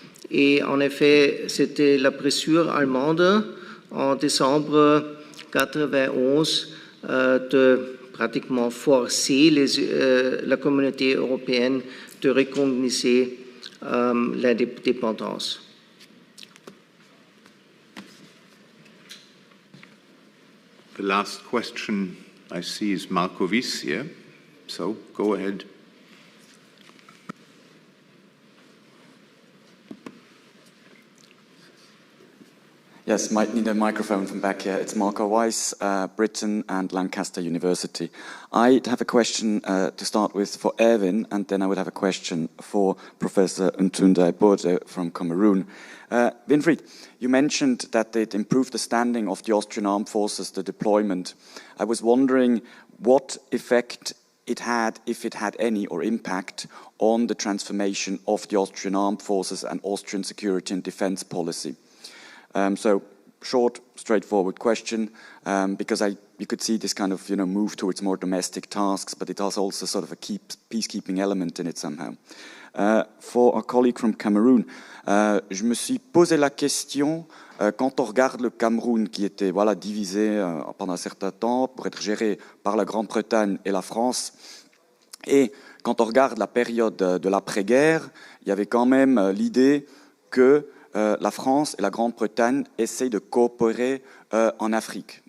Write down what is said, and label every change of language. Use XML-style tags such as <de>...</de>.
<fr>Et en effet, c'était la pressure allemande en décembre 91 de pratiquement forcer la communauté européenne de reconnaître l'indépendance.</fr> <en>The last question I see is Marco Wies here, so go ahead. Yes, might need a microphone from back here. It's Marco Weiss, Britain and Lancaster University. I have a question to start with for Erwin, and then I would have a question for Professor Ntunde Bode from Cameroon. Winfried, you mentioned that it improved the standing of the Austrian armed forces, the deployment. I was wondering what effect it had, if it had any, or impact on the transformation of the Austrian armed forces and Austrian security and defense policy. So, short, straightforward question, because you could see this kind of move towards more domestic tasks, but it has also sort of a peacekeeping element in it somehow. For a colleague from Cameroon,</en> <fr>je me suis posé la question quand on regarde le Cameroun qui était divisé pendant un certain temps pour être géré par la Grande-Bretagne et la France, et quand on regarde la période de l'après-guerre, il y avait quand même l'idée que la France et la Grande-Bretagne essayent de coopérer en Afrique.</fr>